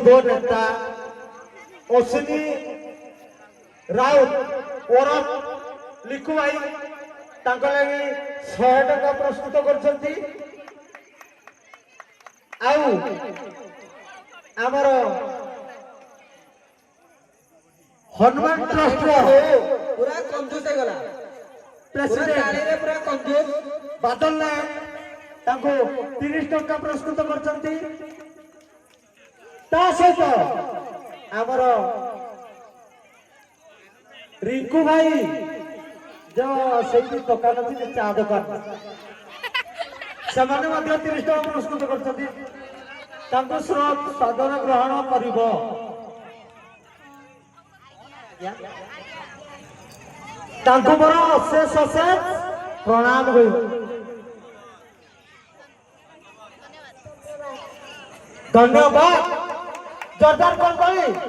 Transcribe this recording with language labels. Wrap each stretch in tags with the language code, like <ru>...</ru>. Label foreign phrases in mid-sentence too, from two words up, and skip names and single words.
<or>ନେତା ଅଶ୍ୱିନୀ ରାଉତ ଓରଫ ଲିକୁ ଭାଇ ତାଙ୍କ ଲାଗି 100 ଟଙ୍କା ପ୍ରସ୍ତୁତ କରିଛନ୍ତି ଆଉ ଆମର ହନୁମାନ ଟ୍ରଷ୍ଟର ପୁରା କଞ୍ଜୁସ ହୋ ଗଲା ପ୍ରେସିଡେଣ୍ଟ ପୁରା କଞ୍ଜୁସ ବାଦଲ ନାୟକ ତାଙ୍କୁ 30 ଟଙ୍କା ପ୍ରସ୍ତୁତ କରିଛନ୍ତି ତା ସହିତ ଆମର ରିଙ୍କୁ ଭାଇ ଯୋଉ ସେଇ ଦୋକାନ ଅଛି ଚା ଦୋକାନ ସେମାନେ ମଧ୍ୟ 30 ଟଙ୍କା ପ୍ରସ୍ତୁତ କରିଛନ୍ତି ତାଙ୍କୁ ସାଦର ଗ୍ରହଣ କରିବ ତାଙ୍କୁ ମୋର ଅଶେଷ ଅଶେଷ ପ୍ରଣାମ କହିବ ଧନ୍ୟବାଦ ଜୋରଦାର କଣ</or>